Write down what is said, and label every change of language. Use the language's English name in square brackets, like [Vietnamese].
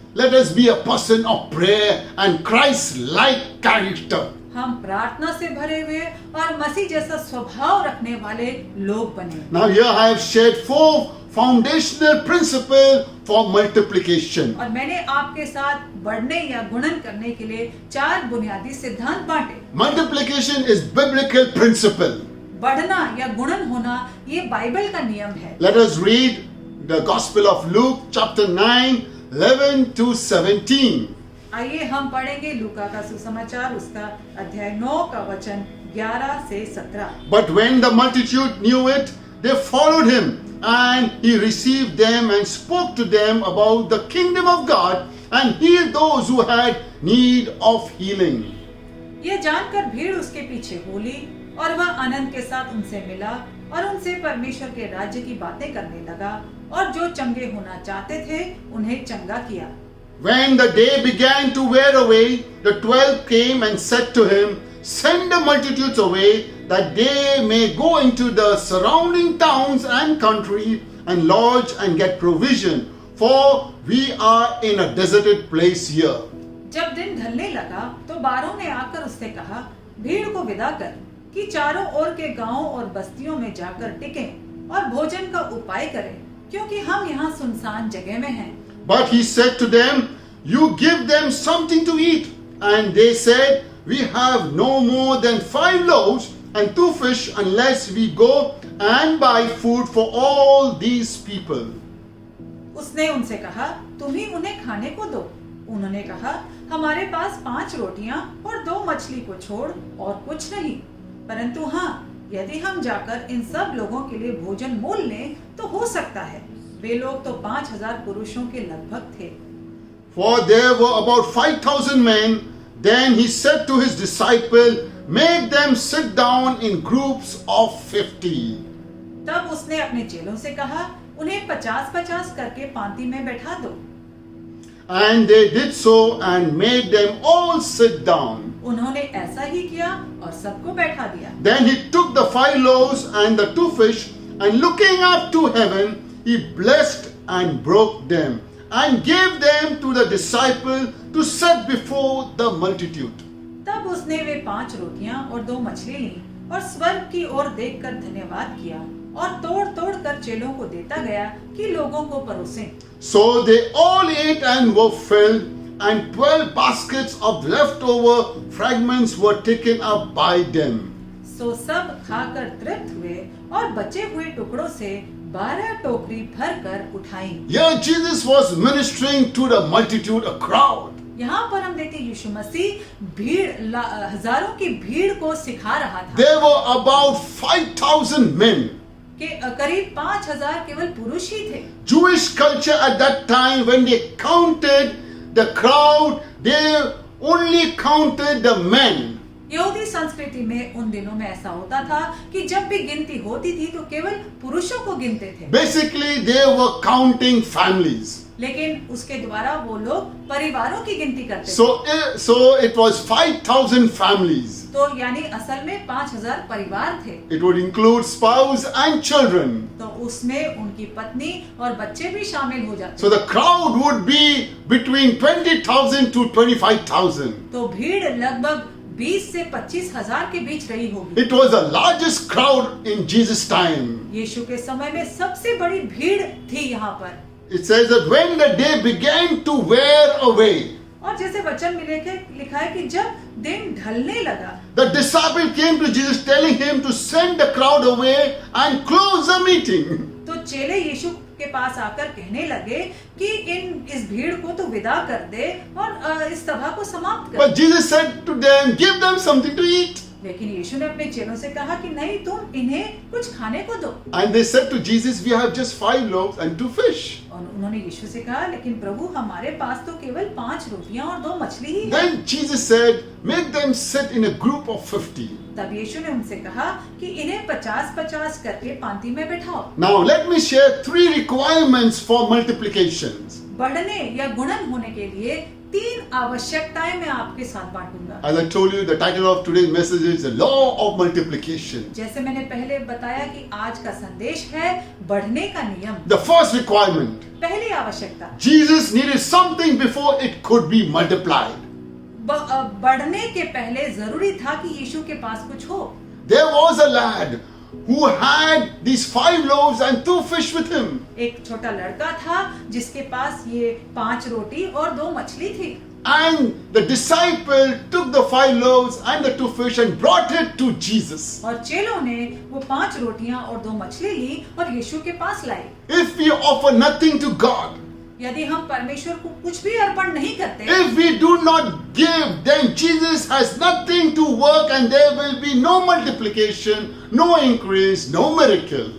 [English] Let us be a person of prayer and Christ-like character. [Hindi] हम प्रार्थना से भरे हुए और मसीह जैसा स्वभाव रखने वाले लोग बने। [English] Now here I have shared foundational principle for multiplication. [Hindi] और मैंने आपके साथ बढ़ने या गुणन करने के लिए 4 बुनियादी सिद्धांत बांटे। [English] Multiplication is biblical principle. [Hindi] बढ़ना या गुणन होना ये बाइबल का नियम है। [English] Let us read the Gospel of Luke, chapter 9, 11 to 17. [Hindi] आइए हम पढ़ेंगे लूका का सुसमाचार उसका अध्याय 9 का वचन 11 से 17। [English] But when the multitude knew it, they followed him, and he received them and spoke to them about the kingdom of God and healed those who had need of healing. [Hindi] ये जानकर भीड़ उसके पीछे बोली और वह आनंद के साथ उनसे मिला और उनसे परमेश्वर के राज्य की बातें करने लगा और जो चंगे होना चाहते थे उन्हें चंगा किया। [English] When the day began to wear away, the 12 came and said to him, Send the multitudes away, that they may go into the surrounding towns and country and lodge and get provision, for we are in a deserted place here. [Hindi] जब दिन ढलने लगा तो 12 ने आकर उससे कहा, भीड़ को विदा कर कि चारों ओर के गांवों और बस्तियों में जाकर टिकें और भोजन का उपाय करें, क्योंकि हम यहाँ सुनसान जगह में हैं। [English] But he said to them, You give them something to eat. And they said, We have no more than 5 loaves and 2 fish unless we go and buy food for all these people. [Hindi] उसने उनसे कहा, तुम ही उन्हें खाने को दो। उन्होंने कहा, हमारे पास 5 रोटियां और 2 मछली को छोड़ और कुछ नहीं, परंतु हाँ, यदि हम जाकर इन सब लोगों के लिए भोजन मोल लें तो हो सकता है। वे लोग तो 5000 पुरुषों के लगभग थे। [English] For there were about 5,000 men. Then he said to his disciple, Make them sit down in groups of 50. [Hindi] तब उसने अपने चेलों से कहा, उन्हें 50-50 करके पांति में बैठा दो। [English] And they did so and made them all sit down. [Hindi] उन्होंने ऐसा ही किया और सबको बैठा दिया। [English] Then he took the 5 loaves and the 2 fish, and looking up to heaven, he blessed and broke them, and gave them to the disciple to set before the multitude. [Hindi] तब उसने वे 5 रोटियां और 2 मछली ली और स्वर्ग की ओर देखकर धन्यवाद किया और तोड़-तोड़ कर चेलों को देता गया कि लोगों को परोसें। [English] So they all ate and were filled, and 12 baskets of leftover fragments were taken up by them. [Hindi] सो सब खाकर तृप्त हुए और बचे हुए टुकड़ों से 12 टोकरी भरकर उठाई। [English] Here Jesus was ministering to the multitude, a crowd. [Hindi] यहाँ पर हम देखते हैं यीशु मसीह हजारों की भीड़ को सिखा रहा था। [English] There were about 5,000 men. [Hindi] कि करीब 5000 केवल पुरुष ही थे। [English] Jewish culture at that time, when they counted the crowd, they only counted the men. [Hindi] यहूदी संस्कृति में उन दिनों में ऐसा होता था कि जब भी गिनती होती थी तो केवल पुरुषों को गिनते थे। [English] Basically, they were counting families. [Hindi] लेकिन उसके द्वारा वो लोग परिवारों की गिनती करते थे। [English] So it was 5,000 families. [Hindi] तो यानी असल में 5000 परिवार थे। [English] It would include spouse and children. [Hindi] तो उसमें उनकी पत्नी और बच्चे भी शामिल हो जाते। [English] So the crowd would be between 20,000 to 25,000. [Hindi] तो भीड़ लगभग 20 से 25,000 के बीच रही होगी। [English] It was the largest crowd in Jesus' time. [Hindi] यीशु के समय में सबसे बड़ी भीड़ थी यहाँ पर। [English] It says that when the day began to wear away, [Hindi] और जैसे वचन में लिखा है कि जब दिन ढलने लगा, [English] the disciple came to Jesus telling him to send the crowd away and close the meeting. [Hindi] तो चेले यीशु के पास आकर कहने लगे कि इस भीड़ को तो विदा कर दे और इस सभा को समाप्त कर। [English] But Jesus said to them, give them something to eat. [Hindi] लेकिन यीशु ने अपने चेलों से कहा कि नहीं, तुम इन्हें कुछ खाने को दो। [English] And they said to Jesus, we have just 5 loaves and 2 fish. [Hindi] और उन्होंने यीशु से कहा, लेकिन प्रभु हमारे पास तो केवल 5 रोटियां और 2 मछली ही है। [English] Then Jesus said, make them sit in a group of 50. [Hindi] तब यीशु ने उनसे कहा कि इन्हें 50-50 करके पांति में बैठाओ। [English] Now let me share 3 requirements for multiplications. [Hindi] बढ़ने या गुणन होने के लिए 3 आवश्यकताएं मैं आपके साथ बांटूंगा। [English] As I told you, the title of today's message is the law of multiplication. [Hindi] जैसे मैंने पहले बताया कि आज का संदेश है बढ़ने का नियम। [English] The first requirement, [Hindi] पहली आवश्यकता, [English] Jesus needed something before it could be multiplied. [Hindi] बढ़ने के पहले जरूरी था कि यीशु के पास कुछ हो। [English] There was a lad who had these 5 loaves and 2 fish with him. [Hindi] एक छोटा लड़का था जिसके पास ये 5 रोटी और 2 मछली थी। [English] And the disciple took the 5 loaves and the 2 fish and brought it to Jesus. [Hindi] और चेलों ने वो 5 रोटियां और 2 मछली ली और यीशु के पास लाई। [English] If we offer nothing to God, [Hindi] यदि हम परमेश्वर को कुछ भी अर्पण नहीं करते, [English] if we do not give, then Jesus has nothing to work and there will be no multiplication, no increase, no miracle.